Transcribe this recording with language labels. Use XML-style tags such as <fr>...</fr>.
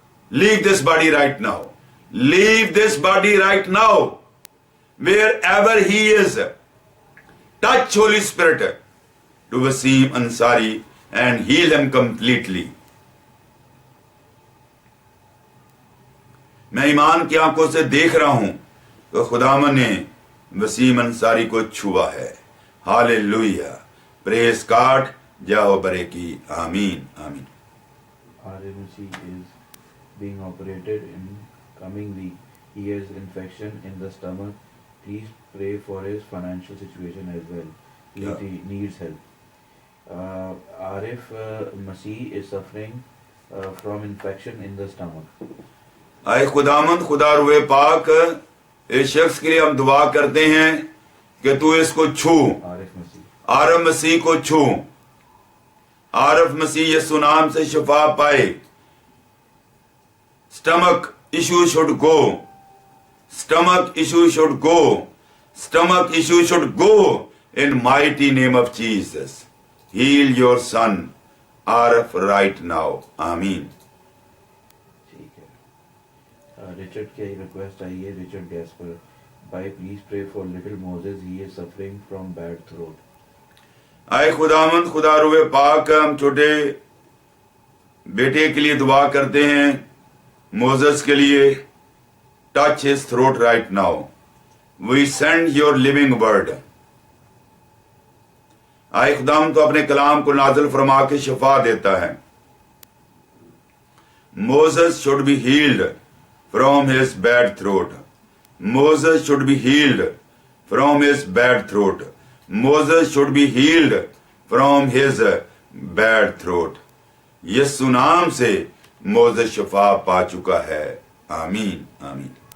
<en>Leave this body right now. Leave this body right now. Wherever he is, touch Holy Spirit to Wasim Ansari and heal him completely.</en> <ur>میں ایمان کی آنکھوں سے دیکھ رہا ہوں کہ خداوند نے وسیم انصاری کو چھوا ہے. ہاللویا,</ur> <en>Praise God.</en> <ur>جاؤ برے کی. آمین آمین.</ur> <en>RMC is being operated in coming week. He has infection in the stomach. Please pray for his financial situation as well. He needs help. Arif Masih is suffering from infection in the stomach.</en> <ur>اے خداوند خدا روئے پاک, اس شخص کے لیے ہم دعا کرتے ہیں کہ تو اس کو چھو. عارف مسیح کو چھو. عارف مسیح یسوع نام سے شفا پائے.</ur> <en>stomach issue should go. Stomach issue should go. Stomach issue should go in mighty name of Jesus. Heal your son Arif right now. Amen.</en> <ur>Richard کی ریکویسٹ آئی ہے.</ur> <en>Richard Gasper, bhai please pray for little Moses. He is suffering from bad throat.</en> <ur>اے خداوند خدا روئے پاک, ہم چھوٹے بیٹے کے لیے دعا کرتے ہیں, موزس کے لیے.</ur> <en>Touch his throat right now. We send your living word.</en> <ur>اے خداوند تو اپنے کلام کو نازل فرما کے شفا دیتا ہے.</ur> <en>Moses should be healed from his bad throat. Moses should be healed from his bad throat. Moses should be healed from his bad throat.</en> <ur>یسوع نام سے موزس شفا پا چکا ہے. آمین آمین.</ur>